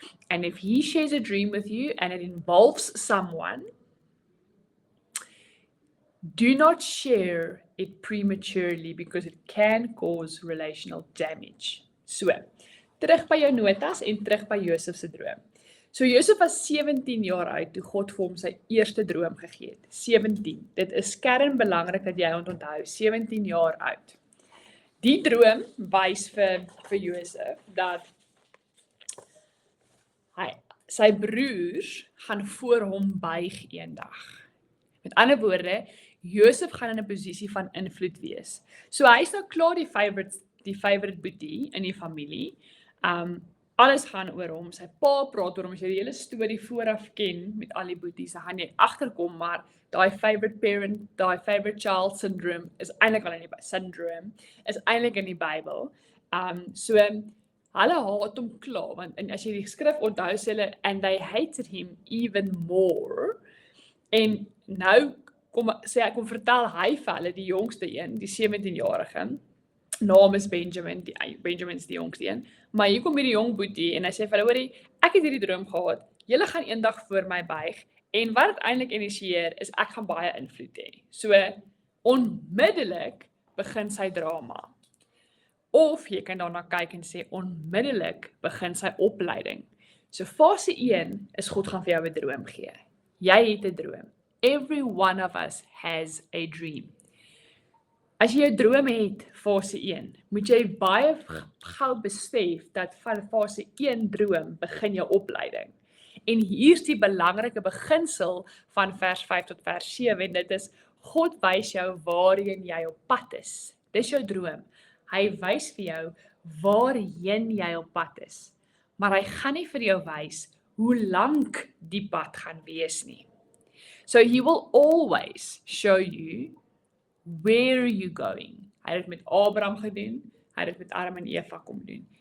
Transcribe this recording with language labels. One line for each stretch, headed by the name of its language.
English: And if he shares a dream with you, and it involves someone, do not share it prematurely because it can cause relational damage.
Afrikaans: So, terug by jou notas en terug by Josef se droom. So Josef was 17 jaar oud toe God vir hom sy eerste droom gegee het. 17. Dit is kernbelangrik dat jy onthou, 17 jaar oud. Die droom wys vir Josef dat sy broers gaan voor hom buig eendag. Met ander woorde, Josef gaan in 'n posisie van invloed wees. So hy is nou klaar die favorite boetie in die familie. Alles gaan oor hom. Sy pa praat oor hom. As jy die hele storie vooraf ken met al die boeties, dan gaan jy agterkom, maar daai favorite parent, daai favorite child syndrome is eintlik al in die Bybel. So hulle haat hom klaar, want en as jy die skrif onthou sê hulle,
English: and they hated him even more.
Afrikaans: En nou kom vertel hy vir hulle, die jongste een, die 17-jarige, naam is Benjamin, Benjamin is die jongste een, maar hier kom hierdie jong boetie, en hy sê vir hulle, hoorie, ek het hierdie droom gehad, julle gaan eendag voor my buig, en wat het eintlik initieer, is ek gaan baie invloed hê. So, onmiddellik begin sy drama. Of jy kan daarna kyk en sê, onmiddellik begin sy opleiding. So fase 1 is God gaan vir jou 'n droom gee. Jy het 'n droom.
English: Every one of us has a dream.
Afrikaans: As jy 'n droom het, fase 1, moet jy baie gou besef dat van fase 1 droom begin jou opleiding. En hier's die belangrike beginsel van vers 5 tot vers 7, en dit is, God wys jou waarheen jy op pad is. Dis jou droom. Hy wys vir jou waarheen jy op pad is. Maar hy gaan nie vir jou wys hoe lank die pad gaan wees nie.
English: So he will always show you where you're going.
Afrikaans: Hy het dit met Abraham gedoen, hy het dit met Adam en Eva kom doen.